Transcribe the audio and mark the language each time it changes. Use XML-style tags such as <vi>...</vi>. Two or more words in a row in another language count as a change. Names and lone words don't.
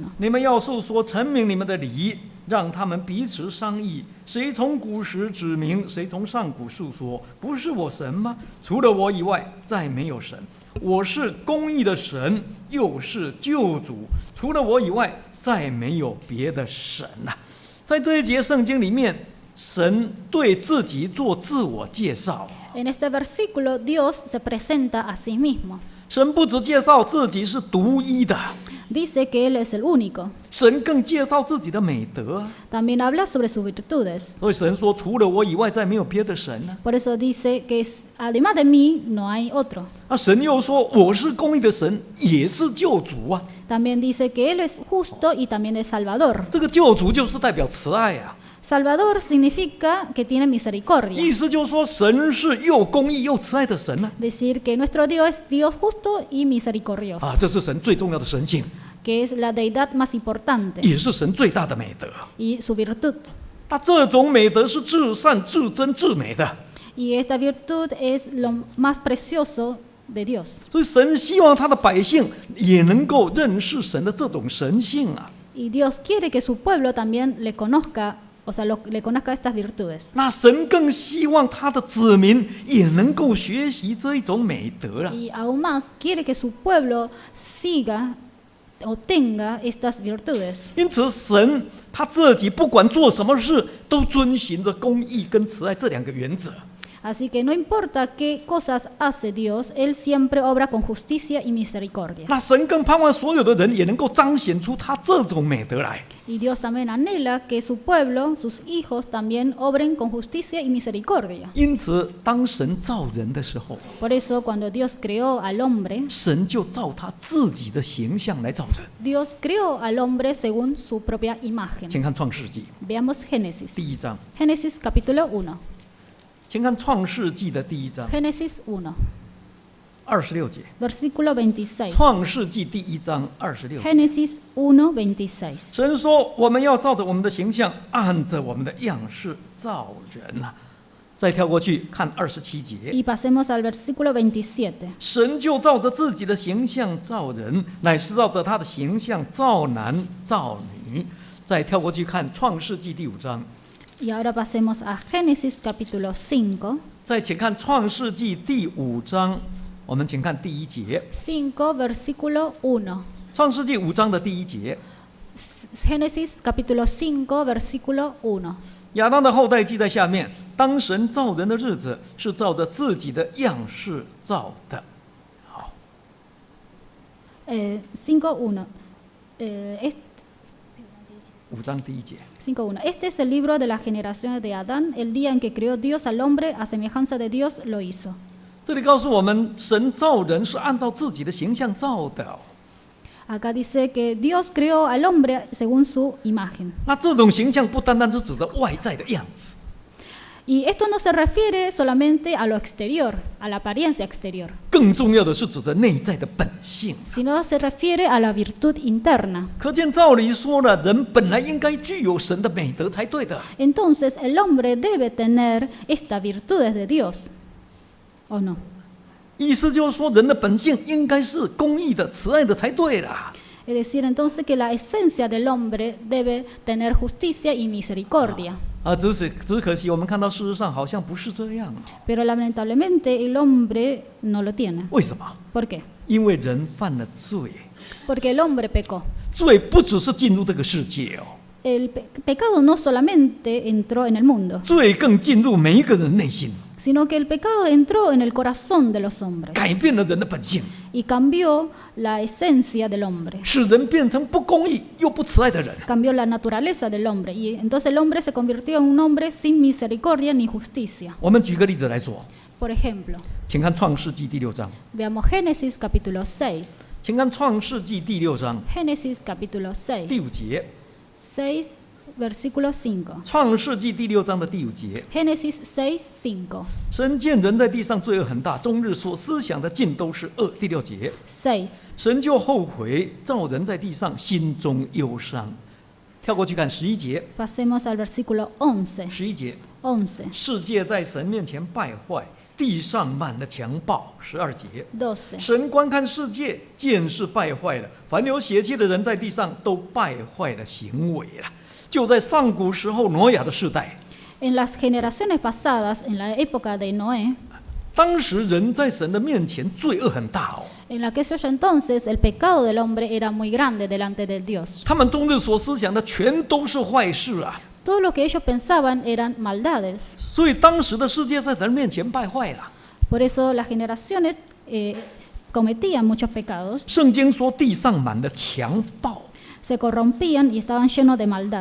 <zh>你们要述说陈明你们的理，让他们彼此商议，谁从古时指明，谁从上古述说，不是我神吗？除了我以外，再没有神。我是公义的神，又是救主，除了我以外，再没有别的神呐、在这一节圣经里面，神对自己做自我介绍。</zh> <es>En este versículo Dios se presenta a sí mismo.</es> <zh>神不只介绍自己是独一的，</zh> <es>Dice que Él es el único.</es> <zh>神更介绍自己的美德啊。</zh> <es>También habla sobre sus virtudes.</es> <zh>所以神说，除了我以外，再没有别的神呢、</zh> <es>Por eso dice que además de mí no hay otro.</es> <zh>神又说，我是公义的神，也是救主啊。</zh> <es>También dice que Él es justo y también es Salvador.</es> <zh>这个救主就是代表慈爱啊，</zh> <es>Salvador significa que tiene misericordia.</es> <zh>意思就是说，神是又公义又慈爱的神呢、</zh> <es>Decir que nuestro Dios es Dios justo y misericordioso.</es> <zh>这是神最重要的神性，</zh> <es>Que es la deidad más importante</es> <zh>也是神最大的美德。</zh> <es>y su virtud.</es> <zh>那这种美德是至善、至真、至美的，</zh> <es>Y esta virtud es lo más precioso de Dios.</es> <zh>所以神希望他的百姓也能够认识神的这种神性啊。</zh> <es>Y Dios quiere que su pueblo también le conozca, o sea, le conozca estas virtudes.</es> <zh>那神更希望他的子民也能够学习这一种美德啊。</zh> <es>Y aún más quiere que su pueblo siga o tenga estas virtudes.</es> <zh>因此，神他自己不管做什么事，都遵循着公义跟慈爱这两个原则。</zh> <es>Así que no importa qué cosas hace Dios, Él siempre obra con justicia y misericordia.</es> <zh>那神更盼望所有的人也能够彰显出他这种美德来。</zh> <es>Y Dios también anhela que su pueblo, sus hijos, también obren con justicia y misericordia.</es> <zh>因此，当神造人的时候，</zh> <es>Por eso, cuando Dios creó al hombre,</es> <zh>神就照他自己的形象来造人。</zh> <es>Dios creó al hombre según su propia imagen.</es> <zh>请看创世纪</zh> <es>Veamos Génesis.</es> <zh>第1章，</zh> <es>Génesis capítulo 1.</es> <zh>请看创世纪的第1章</zh> <es>Génesis 1,</es> <zh>26节。</zh> <es>versículo 26.</es> <zh>创世纪第1章26节。</zh> <es>Génesis 1:26.</es> <zh>神说：“我们要照着我们的形象，按着我们的样式造人啊。” 再跳过去看27节，</zh> <es>Y pasemos al versículo 27.</es> <zh>神就照着自己的形象造人，乃是照着他的形象造男造女。再跳过去看创世纪第5章，</zh> <es>Y ahora pasemos a Génesis capítulo 5.</es> <zh>再请看创世纪第5章，我们请看第1节。</zh> <es>5, versículo 1.</es> <zh>创世纪5章的第1节，</zh> <es>Génesis capítulo 5, versículo 1.</es> <zh>亚当的后代记在下面。当神造人的日子，是照着自己的样式造的。好， 5.1. 5章第1节。 5.1.</zh> <es>Este es el libro de las generaciones de Adán, el día en que creó Dios al hombre, a semejanza de Dios lo hizo.</es> <zh>这里告诉我们，神造人是按照自己的形象造的。</zh> <es>Acá dice que Dios creó al hombre según su imagen.</es> <zh>那这种形象不单单是指着外在的样子，</zh> <es>Y esto no se refiere solamente a lo exterior, a la apariencia exterior,</es> <zh>更重要的是指着内在的本性。</zh> <es>sino se refiere a la virtud interna.</es> <zh>可见照理说了，人本来应该具有神的美德才对的。</zh> <es>Entonces el hombre debe tener estas virtudes de Dios, ¿o no?</es> <zh>意思就是说，人的本性应该是公义的、慈爱的才对啦。</zh> <es>Es decir, entonces que la esencia del hombre debe tener justicia y misericordia.</es> <zh>只可惜我们看到事实上好像不是这样。</zh> <es>Pero lamentablemente el hombre no lo tiene.</es> <zh>为什么？</zh> <es>¿Por qué?</es> <zh>因为人犯了罪，</zh> <es>Porque el hombre pecó.</es> <zh>罪不只是进入这个世界哦，</zh> <es>El pecado no solamente entró en el mundo,</es> <zh>罪更进入每一个人内心，</zh> <es>sino que el pecado entró en el corazón de los hombres</es> <zh>改变了人的本性，</zh> <es>y cambió la esencia del hombre,</es> <zh>使人变成不公义又不慈爱的人。</zh> <es>cambió la naturaleza del hombre. Y entonces el hombre se convirtió en un hombre sin misericordia ni justicia.</es> <zh>我们举个例子来说，</zh> <es>Por ejemplo,</es> <zh>请看创世纪第6章，</zh> <es>veamos Génesis capítulo 6.</es> <zh>请看创世纪第6章</zh> <es>Génesis capítulo 6.</es> <zh>第5节，</zh> <es>6, versículo 5.</es> <zh>创世纪第6章的第5节。</zh> <es>Génesis 6, 5.</es> <zh>神见人在地上罪恶很大，终日所思想的尽都是恶。第6节， 6. 神就后悔造人在地上，心中忧伤。跳过去看11节，</zh> <es>Pasemos al versículo 11.</es> <zh>11 节， 11. 世界在神面前败坏，地上满了强暴。12节， 12. 神观看世界，见是败坏了，凡有血气的人在地上都败坏了行为了。就在上古时候挪亚的世代，</zh> <es>En las generaciones pasadas, en la época de Noé,</es> <zh>当时人在神的面前罪恶很大哦，</zh> <es>en aquellos entonces el pecado del hombre era muy grande delante de Dios.</es> <zh>他们终日所思想的全都是坏事啊。</zh> <es>Todo lo que ellos pensaban eran maldades.</es> <zh>所以当时的世界在神面前败坏了。</zh> <es>Por eso las generaciones cometían muchos pecados,</es> <zh>圣经说地上满了强暴。</zh> <es>se corrompían y estaban llenos de maldad.</es>